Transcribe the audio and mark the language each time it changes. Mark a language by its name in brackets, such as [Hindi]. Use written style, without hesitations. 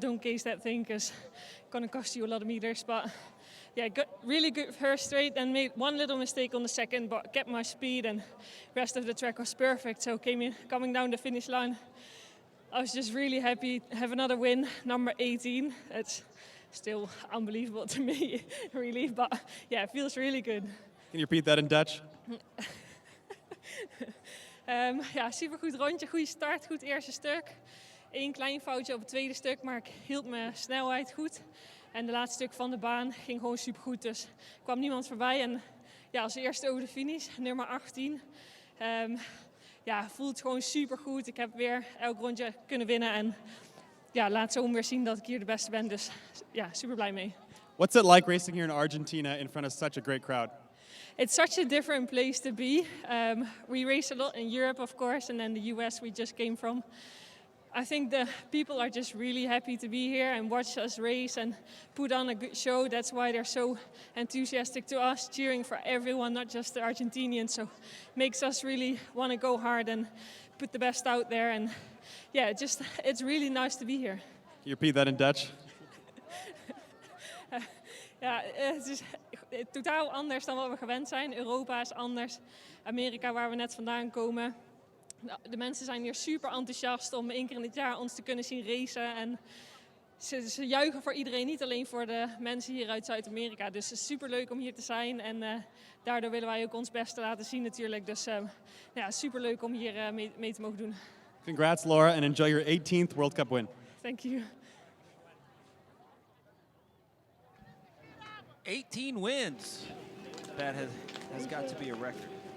[English] Don't case that thing because it's going to cost you a lot of meters. But yeah, really good first straight and made one little mistake on the second, but kept my speed and rest of the track was perfect. So coming down the finish line, I was just really happy to have another win, number 18. It's still unbelievable to me, really. But yeah, it feels really good. Can you repeat that in Dutch? [Dutch] Ja, supergoed rondje, goede start, goed eerste stuk. 1 klein foutje op het tweede stuk, maar ik hield mijn snelheid goed. En de laatste stuk van de baan ging gewoon supergoed, dus kwam niemand voorbij. En ja, als eerste over de finish, nummer 18. Ja, voelt gewoon supergoed. Ik heb weer elk rondje kunnen winnen en ja, laat zo weer zien dat ik hier de beste ben. Dus ja, super blij mee. [English] What's it like racing here in Argentina in front of such a great crowd? it's such a different place to be. We race a lot in Europe, of course, and then the US we just came from. I think the people are just really happy to be here and watch us race and put on a good show. That's why they're so enthusiastic to us, cheering for everyone, not just the Argentinians. So makes us really want to go hard and put the best out there. And yeah, it's really nice to be here. Can you repeat that in Dutch? [Dutch] Ja, het is totaal anders dan wat we gewend zijn. Europa is anders. Amerika, waar we net vandaan komen. De mensen zijn hier super enthousiast om 1 keer in het jaar ons te kunnen zien racen. En ze juichen voor iedereen, niet alleen voor de mensen hier uit Zuid-Amerika. Dus het is super leuk om hier te zijn. En daardoor willen wij ook ons beste laten zien natuurlijk. Dus ja, super leuk om hier mee te mogen doen. [English] Congrats, Laura, and enjoy your 18th World Cup win. Thank you. 18 wins. That has got to be a record.